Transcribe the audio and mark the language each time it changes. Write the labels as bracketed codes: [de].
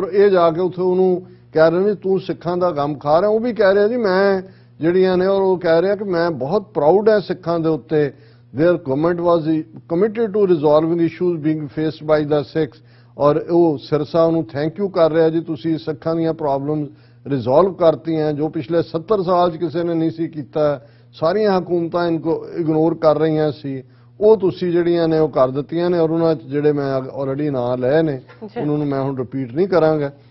[pa] ਔਰ ਇਹ ਜਾ ਕੇ ਉੱਥੇ ਉਹਨੂੰ ਕਹਿ ਰਹੇ ਨੇ ਤੂੰ ਸਿੱਖਾਂ ਦਾ ਗਮ ਖਾ ਰਿਹਾ, ਉਹ ਵੀ ਕਹਿ ਰਿਹਾ ਜੀ ਮੈਂ ਜਿਹੜੀਆਂ ਨੇ, ਔਰ ਉਹ ਕਹਿ ਰਿਹਾ ਕਿ ਮੈਂ ਬਹੁਤ ਪ੍ਰਾਊਡ ਹੈ ਸਿੱਖਾਂ ਦੇ ਉੱਤੇ। [en] There government was committed to resolving issues being faced by the Sikhs. [pa] और ਉਹ ਸਿਰਸਾ ਨੂੰ ਥੈਂਕ ਯੂ ਕਰ ਰਿਹਾ ਜੀ ਤੁਸੀਂ ਸਿੱਖਾਂ ਦੀਆਂ ਪ੍ਰੋਬਲਮਸ ਰਿਜ਼ੋਲਵ ਕਰਤੀਆਂ ਜੋ ਪਿਛਲੇ 70 ਸਾਲ 'ਚ ਕਿਸੇ ਨੇ ਨਹੀਂ ਸੀ ਕੀਤਾ, ਸਾਰੀਆਂ ਹਕੂਮਤਾਂ ਇਨਕੋ ਇਗਨੋਰ ਕਰ ਰਹੀਆਂ ਸੀ, ਉਹ ਤੁਸੀਂ ਜਿਹੜੀਆਂ ਨੇ ਉਹ ਕਰ ਦਿੱਤੀਆਂ ਨੇ। ਔਰ ਉਹਨਾਂ 'ਚ ਜਿਹੜੇ ਮੈਂ ਆਲਰੇਡੀ ਨਾਂ ਲਏ ਨੇ ਉਹਨਾਂ ਨੂੰ ਮੈਂ ਹੁਣ ਰਿਪੀਟ ਨਹੀਂ ਕਰਾਂਗਾ।